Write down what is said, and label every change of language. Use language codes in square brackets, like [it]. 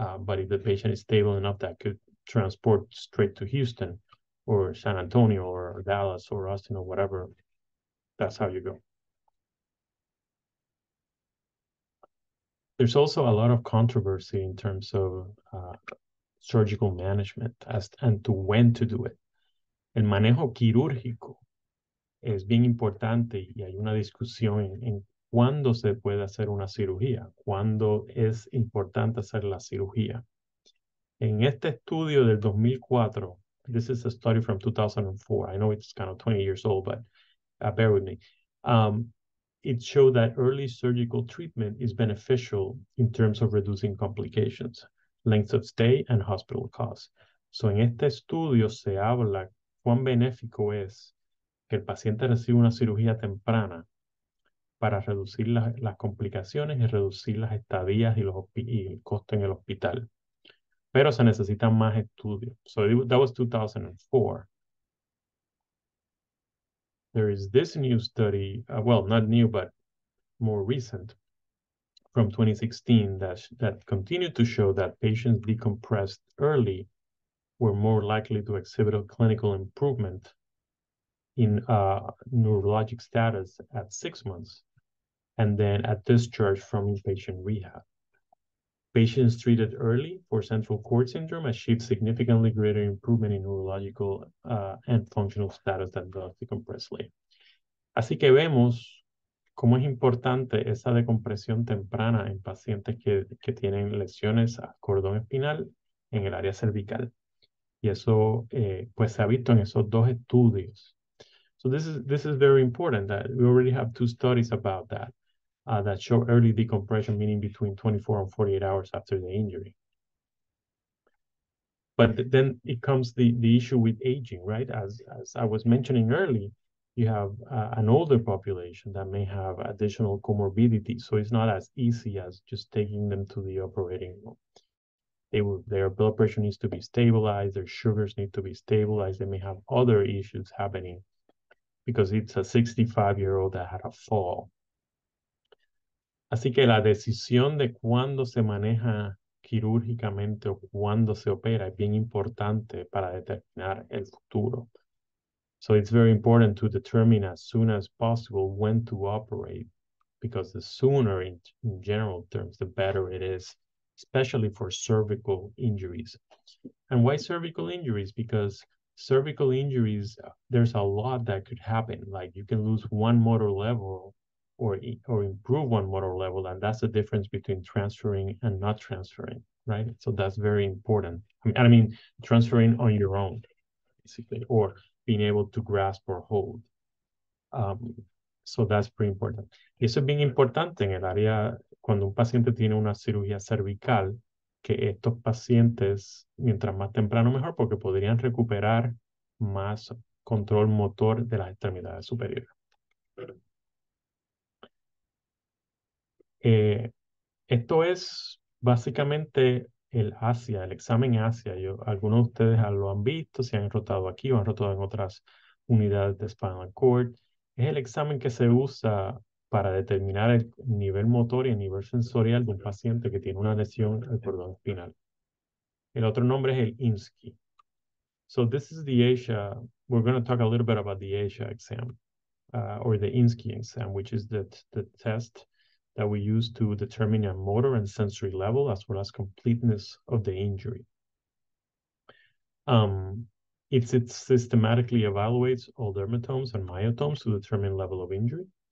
[en] But if the patient is stable enough, that could transport straight to Houston or San Antonio or Dallas or Austin or whatever, that's how you go. There's also a lot of controversy in terms of surgical management and to when to do it. [es] El manejo quirúrgico es bien importante y hay una discusión en cuándo se puede hacer una cirugía, cuándo es importante hacer la cirugía. En este estudio del 2004, [en] this is a study from 2004. I know it's kind of 20 years old, but bear with me. It showed that early surgical treatment is beneficial in terms of reducing complications, length of stay, and hospital costs. [es] So en este estudio se habla cuán benéfico es que el paciente reciba una cirugía temprana para reducir las complicaciones y reducir las estadías y el costo en el hospital. Pero se necesitan más estudios. [en] So that was 2004. There is this new study, well, not new, but more recent, from 2016 that continued to show that patients decompressed early were more likely to exhibit a clinical improvement in neurologic status at 6 months and then at discharge from inpatient rehab. Patients treated early for central cord syndrome achieved significantly greater improvement in neurological and functional status than those decompressed late. [es] Así que vemos cómo es importante esa decompresión temprana en pacientes que tienen lesiones al cordón espinal en el área cervical. Y eso pues se ha visto en esos dos estudios. [en] So this is very important that we already have 2 studies about that. That show early decompression, meaning between 24 and 48 hours after the injury. But then it comes the issue with aging, right? As I was mentioning earlier, you have an older population that may have additional comorbidities. So it's not as easy as just taking them to the operating room. Their blood pressure needs to be stabilized. Their sugars need to be stabilized. They may have other issues happening because it's a 65-year-old that had a fall. [es] Así que la decisión de cuándo se maneja quirúrgicamente o cuándo se opera es bien importante para determinar el futuro. [en] So it's very important to determine as soon as possible when to operate, because the sooner in general terms, the better it is, especially for cervical injuries. And why cervical injuries? Because cervical injuries, there's a lot that could happen. Like you can lose one motor level or improve one motor level, and that's the difference between transferring and not transferring, right? So that's very important. I mean, transferring on your own, basically, or being able to grasp or hold. So that's pretty important. [es] Y eso es bien importante en el área, cuando un paciente tiene una cirugía cervical, que estos pacientes, mientras más temprano mejor, porque podrían recuperar más control motor de las extremidades superiores. Esto es básicamente el examen ASIA. Algunos de ustedes lo han visto, se han rotado aquí o han rotado en otras unidades de Spinal Cord. Es el examen que se usa para determinar el nivel motor y el nivel sensorial de un paciente que tiene una lesión al cordón espinal. El otro nombre es el IMSCI. [en] So this is the Asia. We're going to talk a little bit about the Asia exam, or the IMSCI exam, which is the test that we use to determine a motor and sensory level as well as completeness of the injury. It systematically evaluates all dermatomes and myotomes to determine level of injury.